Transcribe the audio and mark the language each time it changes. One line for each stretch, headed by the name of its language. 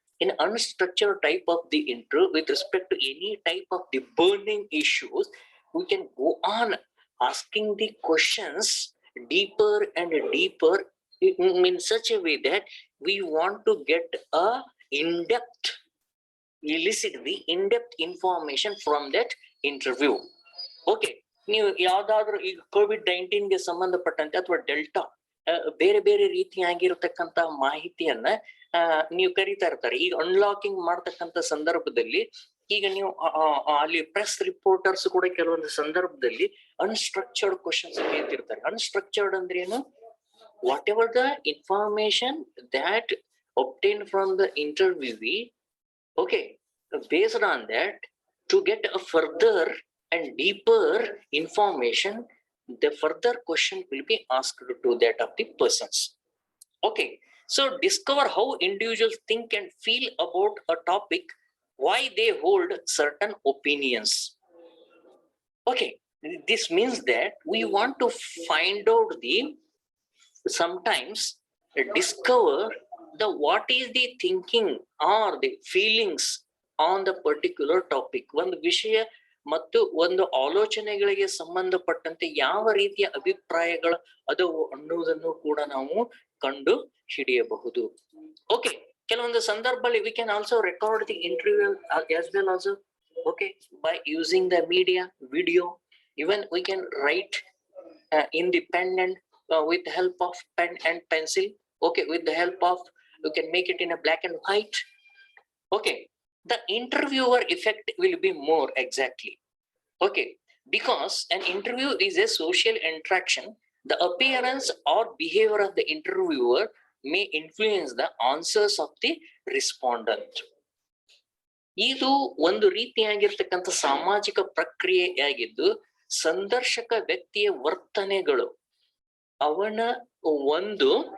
English: In unstructured type of the interview, with respect to any type of the burning issues, we can go on asking the questions deeper and deeper in such a way that we want to get a in-depth, elicit the in-depth information from that interview.
Kannada: Okay, ನೀವು ಯಾವ್ದಾದ್ರು ಈಗ COVID-19 ಗೆ ಸಂಬಂಧಪಟ್ಟಂತೆ ಅಥವಾ delta ಬೇರೆ ಬೇರೆ ರೀತಿಯಾಗಿರತಕ್ಕಂತ ಮಾಹಿತಿಯನ್ನ ನೀವು ಕರೀತಾ ಇರ್ತಾರೆ. ಈಗ ಅನ್ಲಾಕಿಂಗ್ ಮಾಡ್ತಕ್ಕಂಥ ಸಂದರ್ಭದಲ್ಲಿ ಈಗ ನೀವು ಅಲ್ಲಿ ಪ್ರೆಸ್ ರಿಪೋರ್ಟರ್ಸ್ ಕೂಡ ಕೆಲವೊಂದು ಸಂದರ್ಭದಲ್ಲಿ ಅನ್ಸ್ಟ್ರಕ್ಚರ್ಡ್ ಕ್ವಶನ್ಸ್ ಕೇಳ್ತಿರ್ತಾರೆ. ಅನ್ಸ್ಟ್ರಕ್ಚರ್ಡ್ ಅಂದ್ರೆ ಏನು?
English: Whatever the information that obtained from the interviewee, okay, based on that, to get a further and deeper information, the further question will be asked to that of the persons. Okay, so discover how individuals think and feel about a topic, why they hold certain opinions. Okay, This means that we want to find out the sometimes discover the what is the thinking or the feelings on the particular topic.
Kannada: ಒಂದು ವಿಷಯ ಮತ್ತು ಒಂದು ಆಲೋಚನೆಗಳಿಗೆ ಸಂಬಂಧಪಟ್ಟಂತೆ ಯಾವ ರೀತಿಯ ಅಭಿಪ್ರಾಯಗಳು ಅದವು ಅನ್ನುವುದನ್ನು ಕೂಡ ನಾವು ಕಂಡು ಹಿಡಿಯಬಹುದು.
English: okay,
Kannada: ಕೆಲವೊಂದು ಸಂದರ್ಭದಲ್ಲಿ
English: we can also record the interview as well also. Okay, by using the media, video, even we can write independent with the help of pen and pencil. Okay, with the help of, you can make it in a black and white. Okay, the interviewer effect will be more exactly. Okay, because an interview is a social interaction, the appearance or behavior of the interviewer may influence the answers of the respondent.
Kannada: ಇದು ಒಂದು ರೀತಿಯಾಗಿರ್ತಕ್ಕಂಥ ಸಾಮಾಜಿಕ ಪ್ರಕ್ರಿಯೆಯಾಗಿದ್ದು ಸಂದರ್ಶಕ ವ್ಯಕ್ತಿಯ ವರ್ತನೆಗಳು ಅವನ ಒಂದು